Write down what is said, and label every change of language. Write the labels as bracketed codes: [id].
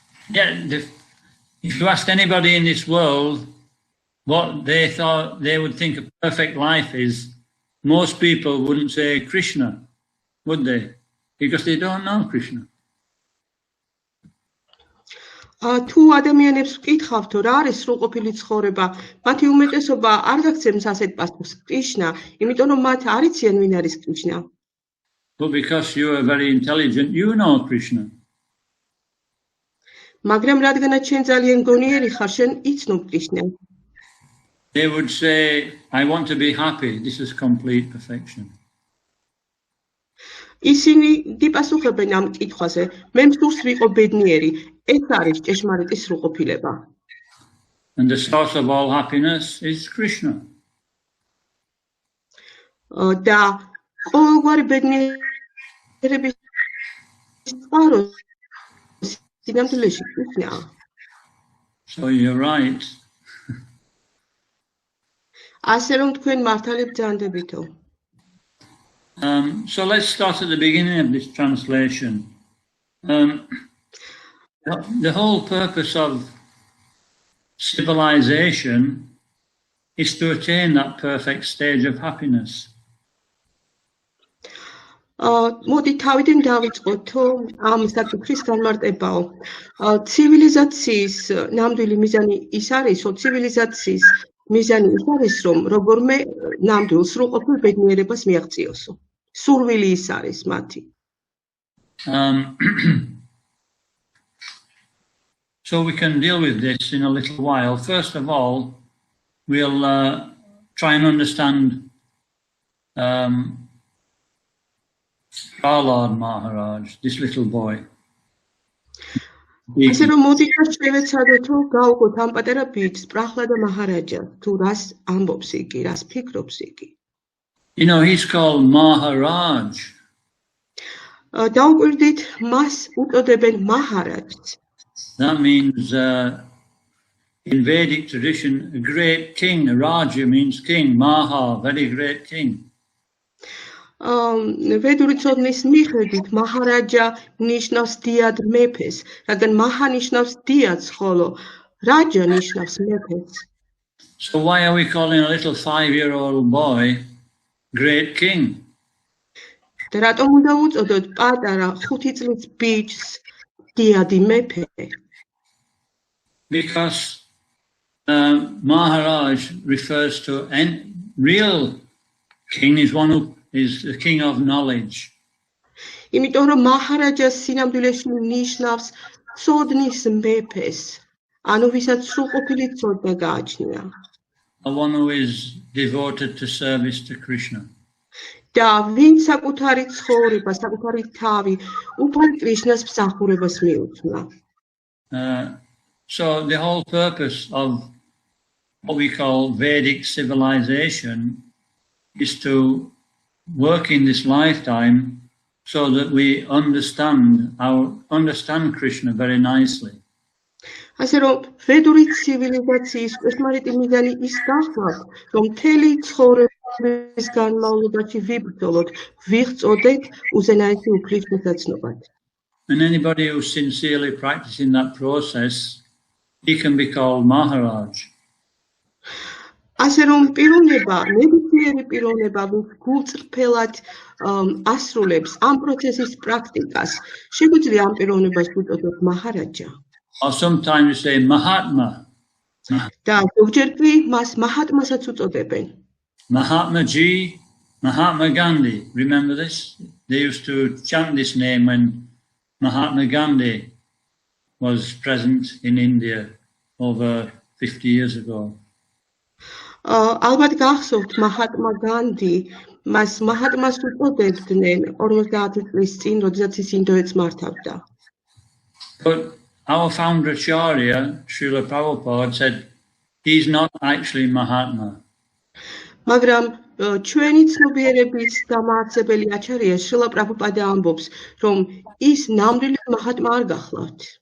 [en] Yeah, if you asked anybody in this world what they thought they would think a perfect life is, most people wouldn't say Krishna, would they? Because they don't know Krishna. [ka] თუ ადამიანებს ვკითხავთ, რა არის სრულყოფილი ცხოვრება, მათი უმეტესობა არ გაგცემს ასეთ პასუხს, კრიშნა, იმიტომ რომ მათ არ იციან ვინ არის კრიშნა. [en] But because you are very intelligent, you know Krishna. [ka] მაგრამ რადგანაც შენ ძალიან გონიერი ხარ, შენ იცნობ კრიშნა. [en] They would say, I want to be happy. This is complete perfection. [ka] ისინი დიპასუხებენ ამ კითხვაზე, მე მსურს ვიყო ბედნიერი, ეს არის ჭეშმარიტი სრულყოფილება. [en] And the source of all happiness is Krishna. [ka] და ყოველგვარი ბედნიერების წყარო სინამდვილეში კრიშნაა. [en] So you're right. [ka] ასე რომ თქვენ მართალი ბრძანდებითო. [en] So let's start at the beginning of this translation. The whole purpose of civilization is to attain that perfect stage of happiness. [ka] მოდი თავიდან დავიწყოთ, რომ ამ საკითხის განმარტებაო. ცივილიზაციის ნამდვილი მიზანი ის არის, რომ ცივილიზაციის მიზანი ის არის, რომ როგორმე ნამდვილ სრულყოფილ ბედნიერებას მიაღწიოსო. სურვილი ის არის მათი. [en] So we can deal with this in a little while. First of all, we'll try and understand Prahlad Maharaj, this little boy. [ka] ასე რომ მოდით შევეცადოთ, რომ გავუყოთ ამ პატარა ბიჭს, პრაჰლადა მაჰარაჯა, თუ რას ამბობს იგი, რას ფიქრობს იგი. [en] You know, he's called Maharaj. [ka] დაუკვირდით, მას უწოდებენ მაჰარაჯს. [en] That means, in Vedic tradition, a great king. Raja means king. Maha, very great king. [ka] ვედური ცოდნის მიხედვით, მაჰარაჯა ნიშნავს დიად მეფეს, რადგან მაჰა ნიშნავს დიადს, ხოლო რაჯა ნიშნავს მეფეს. [en] So why are we calling a little 5-year-old boy great king? [ka] და რატომ უნდა უწოდოთ პატარა 5 წლის ბიჭს დიადი მეფე? [en] Because Maharaj refers to any real king is one who is the king of knowledge. [ka] იმიტომ რომ მაჰარაჯა სინამდვილეში ნიშნავს ცოდნის მეფეს, ანუ ვისაც სრულყოფილი ცოდნა გააჩნია. [en] One who is devoted to service to Krishna. [ka] და ვინც საკუთარი ცხოვრება, საკუთარი თავი უფალ კრიშნას მსახურებას მიუძღვნა. [en] So the whole purpose of what we call Vedic civilization is to work in this lifetime so that we understand Krishna very nicely. [ka] ასე რომ ვედური ცივილიზაციის ჭეშმარიტი მიზანი ის გახლავთ, რომ მთელი ცხოვრების განმავლობაში ვიბრძოლოთ, ვიღწოდეთ უზენაესი უფლისმოსაცნობად. [en] And anybody who's sincerely practicing that process, he can be called Maharaj. [ka] ასე რომ პიროვნება, ნებისმიერი პიროვნება, ვინც გულწრფელად ასრულებს ამ პროცესის პრაქტიკას, შეგვიძლია ამ პიროვნებას უწოდოთ მაჰარაჯა. [en] Or sometimes we say Mahatma. [ka] და ზოგჯერ კი მას მაჰატმასაც უწოდებენ. [en] Mahatma Ji, Mahatma Gandhi. Remember this? They used to chant this name when Mahatma Gandhi was present in India over 50 years ago. [ka] ალბათ გახსოვთ მაჰატმა განდი, მას მაჰატმას უწოდებდნენ 50 წლის წინ, როდესაც ის ინდოეთს მართავდა. [en] But our founder Acharya, Srila Prabhupada, said he's not actually Mahatma. [ka] მაგრამ ჩვენი ცნობიერების დამაარსებელი აჩარია შრილა პრაბჰუპადა ამბობს, რომ ის ნამდვილი მაჰატმა არ გახლავთ.